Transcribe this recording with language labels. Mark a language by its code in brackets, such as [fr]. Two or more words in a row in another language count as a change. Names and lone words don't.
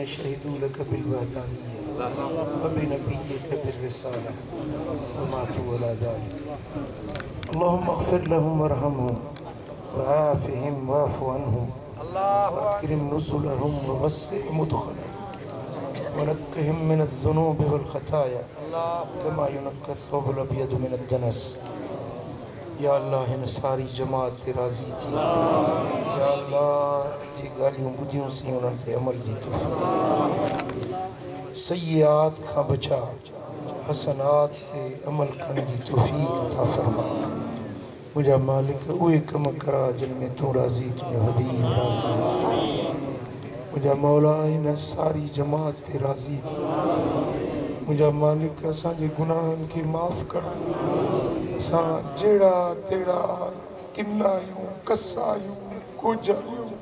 [ar] شهدوا لك بالوحدانية وبنبيك بالرسالة وماتوا على ذلك اللهم اغفر لهم وارحمهم وعافهم واعف عنهم واكرم نزلهم ووسع مدخلهم ونقهم من الذنوب والخطايا كما ينقى الثوب الأبيض من الدنس [sd] या अल्लाह हिन सारी जमात ते राज़ी थी या अल्लाह जी ॻाल्हियूं ॿुधियूं सी उन्हनि ते अमल जी तौफ़ीक़ सय्यात खां बचा हसनात ते अमल करण जी तौफ़ीक़ अता फरमा मुंहिंजा मालिक उहे कम करा जिन में तूं राज़ी तुंहिंजो हबीब राज़ी मुंहिंजा मौला हिन सारी जमात ते राज़ी थी मुंहिंजा मालिक असांजे गुनाहनि खे माफ़ कर असां जहिड़ा तहिड़ा किना आहियूं कसा आहियूं कुझ आहियूं